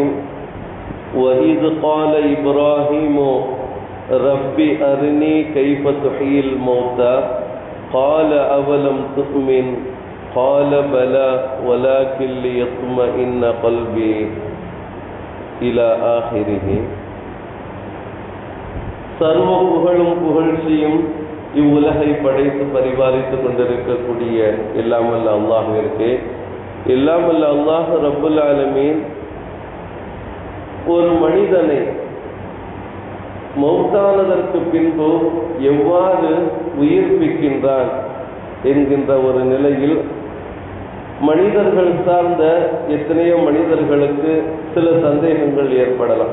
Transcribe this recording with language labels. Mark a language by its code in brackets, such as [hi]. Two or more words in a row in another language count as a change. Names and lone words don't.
[ar] وإذ قال إبراهيم رب أرني كيف تحيي الموتى قال أولم تؤمن قال بلى ولكن ليطمئن قلبي إلى آخره. [ta] சர்வ புகழும் புகழ்ச்சியும் இவ்வுலகை படைத்து பரிபாலித்துக் கொண்டிருக்கக்கூடிய எல்லாம் வல்ல அல்லாஹ்விற்கு, எல்லாம் வல்ல அல்லாஹ் [ar] رب العالمين [ta] ஒரு மனிதனை மௌத்தானதற்கு பின்பு எவ்வாறு உயிர்ப்பிக்கின்றான் என்கின்ற ஒரு நிலையில் மனிதர்கள் சார்ந்த எத்தனையோ மனிதர்களுக்கு சில சந்தேகங்கள் ஏற்படலாம்.